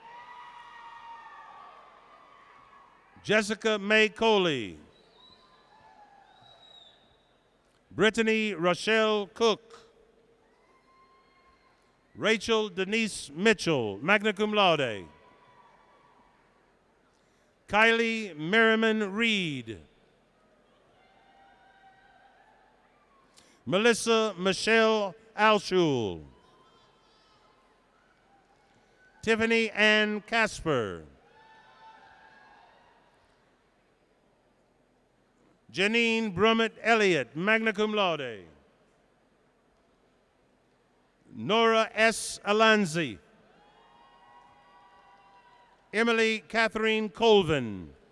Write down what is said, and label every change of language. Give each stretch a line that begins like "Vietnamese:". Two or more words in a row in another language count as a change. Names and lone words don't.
English: Jessica May Coley. Brittany Rochelle Cook. Rachel Denise Mitchell,
Latin: magna cum laude.
English: Kylie Merriman Reed. Melissa Michelle Alshul. Tiffany Ann Casper. Janine Brummett Elliott,
Latin: magna cum laude.
English: Nora S. Alanzi. Emily Catherine Colvin.